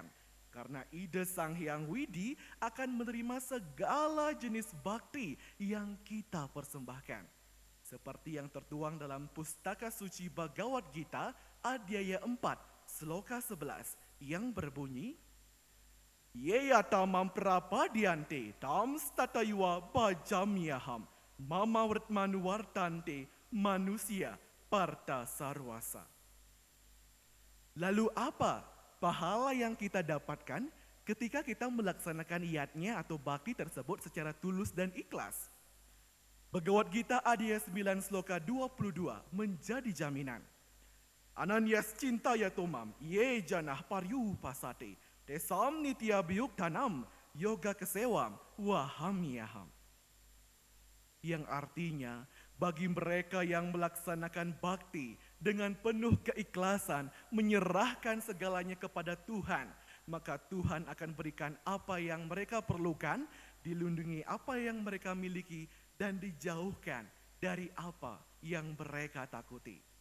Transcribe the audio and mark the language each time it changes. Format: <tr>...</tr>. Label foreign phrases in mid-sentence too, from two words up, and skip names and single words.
<id>Karena Ida Sang Hyang Widi akan menerima segala jenis bakti yang kita persembahkan. Seperti yang tertuang dalam Pustaka Suci Bhagavad Gita, Adhyaya 4, Sloka 11, yang berbunyi,</id> <sa>Yeyatamam prapadyante tam stataywa bhajamyaham Mama Manuwartante manusia parta sarwasa.</sa> <id>Lalu apa pahala yang kita dapatkan ketika kita melaksanakan yatnya atau bakti tersebut secara tulus dan ikhlas? Bhagavad Gita Adhyaya 9 Sloka 22 menjadi jaminan.</id> <sa>Ananyas cintaya tomam ye janah paryu pasate tesam nitya biyuktanam yoga kesewam wahamyaham.</sa> <id>Yang artinya bagi mereka yang melaksanakan bakti dengan penuh keikhlasan, menyerahkan segalanya kepada Tuhan, maka Tuhan akan berikan apa yang mereka perlukan, dilindungi apa yang mereka miliki, dan dijauhkan dari apa yang mereka takuti.</id>